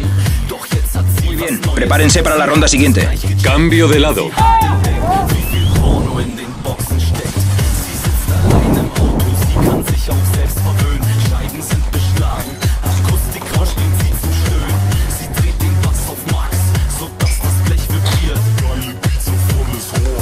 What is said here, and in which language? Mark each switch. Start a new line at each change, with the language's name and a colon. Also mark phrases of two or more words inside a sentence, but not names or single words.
German: Doch jetzt hat sie
Spanish: Muy bien, prepárense para la ronda siguiente. Cambio de lado.
German: Wie viel Porno in den Boxen steckt. Sie sitzt allein im Auto, sie kann sich auch selbst verwöhnen. Scheiben sind beschlagen, Akustikrausch klingt sie zu schön. Sie dreht den Bass auf Max, sodass das Blech vibriert. Geile Beats auf volles Rohr.